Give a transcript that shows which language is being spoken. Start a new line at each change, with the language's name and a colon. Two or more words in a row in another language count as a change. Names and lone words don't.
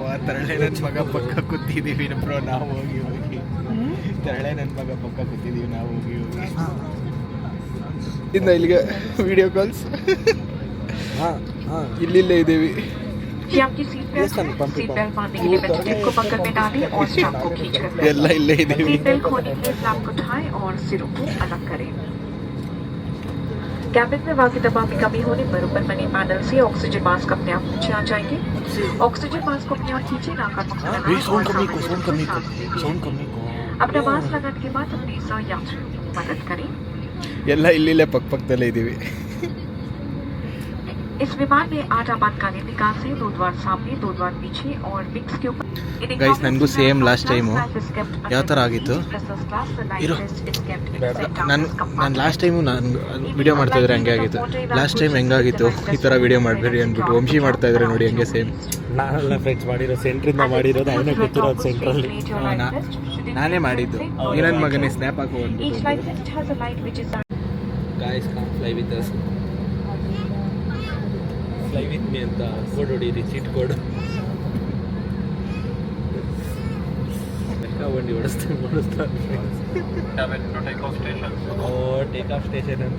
Kannada: ತರಳೆ ನನ್ನ ಮಗ ಪಕ್ಕ ಕೂತಿದ್ದೀವಿ ಬ್ರೋ ನಾವು ಹೋಗಿ ತರಳೆ ನನ್ನ ಮಗ ಪಕ್ಕ ಕೂತಿದ್ದೀವಿ ನಾವು ಹೋಗಿ ಇನ್ನು ಇಲ್ಲಿಗೆ
English: video calls
Kannada: ಇಲ್ಲಿಲ್ಲೇ ಇದ್ದೀವಿ. ಎಲ್ಲ ಇಲ್ಲೇ ಇದ್ದೀವಿ.
Hindi: कैबिन में हवा की दबाव में कमी होने पर ऊपर बने पैनल से
English: oxygen mask
Hindi: अपने आप नीचे आ जाएंगे।
English: oxygen mask
Hindi: को अपने आप खींचे, नाक और मुंह से लगाएं और सामने
Kannada: ಸೌಂಡ್ ಕಮ್ಮಿ
Hindi: अपना मास्क लगाने के बाद अपने सह यात्रियों की मदद करें।
Kannada: ಎಲ್ಲ ಇಲ್ಲಿಲ್ಲೇ ಪಕ್ಕದಲ್ಲೇ इದ್ದೀವಿ.
Hindi: इस विमान में 8 आपातकालीन निकास है, 2 द्वार सामने, 2 द्वार पीछे और विंग्स के ऊपर।
English: Guys,
Kannada: ನನಗೂ
English: same last time
Kannada: ಯಾವ ಥರ ಆಗಿತ್ತು ಇರೋ ನಾನು
English: last time
Kannada: ನಾನು ವಿಡಿಯೋ ಮಾಡ್ತಾಯಿದ್ರೆ ಹಂಗೆ ಆಗಿತ್ತು.
English: last time
Kannada: ಹೆಂಗಾಗಿತ್ತು ಈ ಥರ ವಿಡಿಯೋ ಮಾಡಬೇಡಿ ಅಂದ್ಬಿಟ್ಟು ವಂಶಿ ಮಾಡ್ತಾಯಿದ್ರೆ ನೋಡಿ ಹಂಗೆ ಸೇಮ್. ನಾನೆಲ್ಲ ಫ್ರೆಂಡ್ಸ್ ಮಾಡಿರೋ ಸೆಂಟ್ರಿಂದ ಮಾಡಿರೋದು ಅವನೇ ಗೊತ್ತಿರೋದು ಸೆಂಟ್ರಲ್ಲಿ. ನಾನೇ ಮಾಡಿದ್ದು. ಈ ನನ್ನ ಮಗನೇ ಸ್ನ್ಯಾಪ್ ಹಾಕೋ
English: Each light vest has a light which is guys calm fly with us, fly with me
Kannada: ಅಂತ ಕೋಡ್ ಹೊಡೀರಿ,
English: cheat code.
Kannada: ಬಂಡಿ ಓಡಿಸ್ತಾರೆ ಓ
English: take off station
Kannada: ಅಂತೆ.